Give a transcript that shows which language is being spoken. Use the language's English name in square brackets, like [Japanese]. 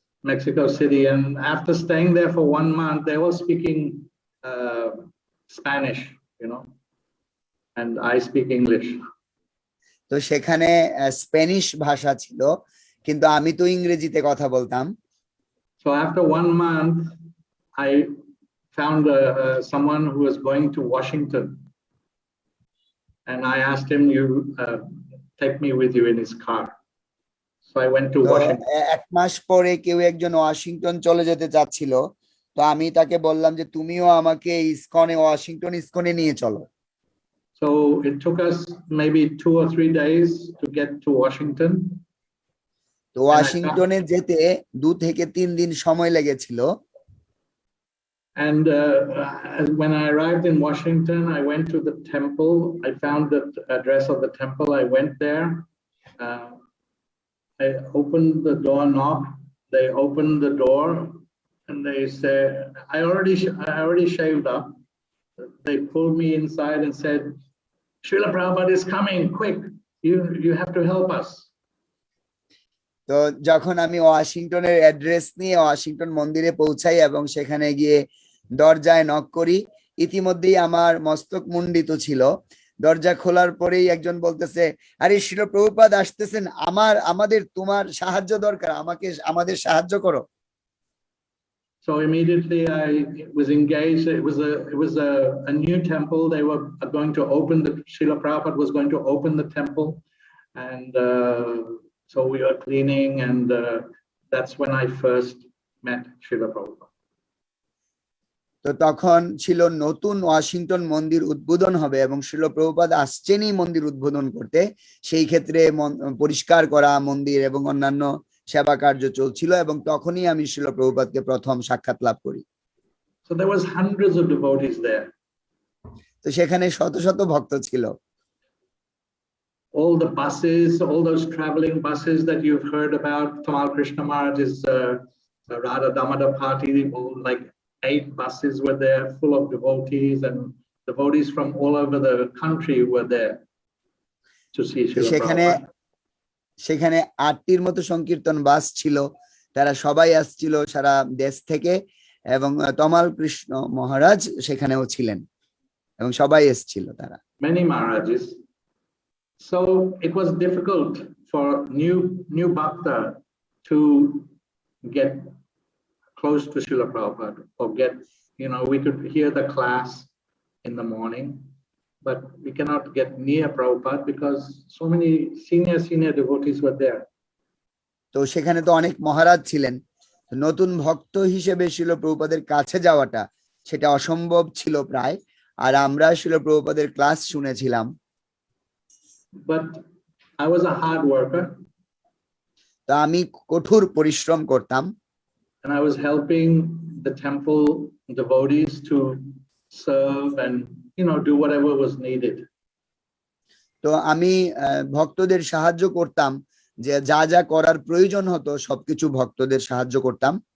[English] Mexico City, and after staying there for 1 month, they were speaking Spanish, and I speak English. [Bangla] তো সেখানে Spanish ভাষা ছিল, কিন্তু আমি তো ইংরেজিতে কথা বলতাম। [English] So after 1 month, I found someone who was going to Washington, and I asked him, "You take me with you in his car." So I went to Washington. [Bangla] এক মাস পরে কেউ একজন ওয়াশিংটন চলে যেতে চাচ্ছিল, তো আমি তাকে বললাম যে তুমিও আমাকে ওয়াশিংটন ইসকনে নিয়ে চলো। [English] So it took us maybe 2 or 3 days to get to Washington. [Bangla] তো ওয়াশিংটনে যেতে 2 থেকে 3 দিন সময় লেগেছিল। [English] And when I arrived in Washington, I went to the temple. I found the address of the temple. I went there. I opened the door knob. They opened the door, and they said, I already shaved up. They pulled me inside and said, "Srila Prabhupada is coming, quick. You have to help us." [Bangla] তো যখন আমি ওয়াশিংটনের address নিয়ে Washington মন্দিরে পৌঁছাই এবং সেখানে গিয়ে দরজায় নক করি, ইতিমধ্যেই আমার মস্তক মুন্ডিত ছিল। দরজা খোলার পরেই একজন বলতেছে, আরে শ্রীল প্রভুপাদ আসতেছেন, আমাদের তোমার সাহায্য দরকার, আমাদের সাহায্য করো। [English] So immediately I was engaged. It was a new temple. They were going to open Srila Prabhupada was going to open the temple, and so we were cleaning, and that's when I first met Srila Prabhupada. [Bangla] তো তখন ছিল নতুন Washington মন্দির উদ্বোধন হবে এবং শ্রীল প্রভুপাদ আসছেনই মন্দির উদ্বোধন করতে। সেই ক্ষেত্রে পরিষ্কার করা মন্দির এবং অন্যান্য সেবা কার্য চলছিল, এবং তখনই আমি শ্রীল প্রভুপাদকে প্রথম সাক্ষাৎ লাভ করি। [English] So there was hundreds of devotees there. [Bangla] তো সেখানে শত শত ভক্ত ছিল। [English] All the buses, all those traveling buses that you've heard about, Tamal Krishna Maharaj's Radha Damodar party, like 8 buses were there full of devotees, and devotees from all over the country were there to see Srila Prabhupada. [Bangla] সেখানে 8টির মতো সংকীর্তন বাস ছিল, তারা সবাই আসছিল সারা দেশ থেকে, এবং তমাল কৃষ্ণ মহারাজ সেখানেও ছিলেন এবং সবাই এসেছিল তারা। [English] Many Maharajas. So it was difficult for new bhakta to get close to Srila Prabhupada, or get, we could hear the class in the morning, but we cannot get near Prabhupada because so many senior devotees were there. [Bangla] তো সেখানে তো অনেক মহারাজ ছিলেন, নতুন ভক্ত হিসেবে শ্রীল প্রভুপাদের কাছে যাওয়াটা সেটা অসম্ভব ছিল প্রায়, আর আমরা শ্রীল প্রভুপাদের ক্লাস শুনেছিলাম। [English] But I was a hard worker. [Bangla] তা আমি কঠোর পরিশ্রম করতাম। [English] And I was helping the temple devotees to serve and, do whatever was needed. [Bangla] তো আমি ভক্তদের সাহায্য করতাম, যে যা যা করার প্রয়োজন হতো সবকিছু ভক্তদের সাহায্য করতাম।